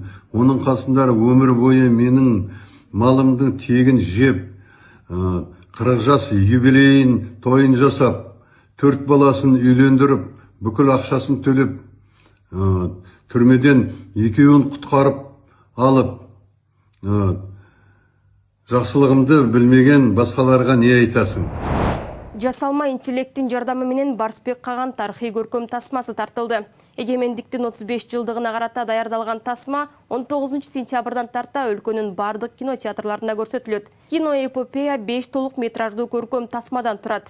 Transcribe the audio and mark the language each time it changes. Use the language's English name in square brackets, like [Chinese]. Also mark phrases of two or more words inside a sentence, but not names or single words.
[Kazakh] Оның қасындары өмір бойы менің малымдың тегін жеп, 40 жас юбилейін тойын жасап, 4 баласын үйлендіріп, бүкіл ақшасын төлеп, түрмеден 2-ін құтқарып алып, жақсылығымды білмеген басқаларға не айтасың? [Kyrgyz] Жасалма интеллектин жардамы менен Барсбек Каган тарихи көркөм тасмасы тартылды. Эгемендиктин 35 жылдыгына карата даярдалган тасма 19 сентябрдан тарта өлкөнүн бардык кинотеатрларында көрсөтүлөт. Киноэпопея 5 толук метраждуу көркөм тасмадан турат.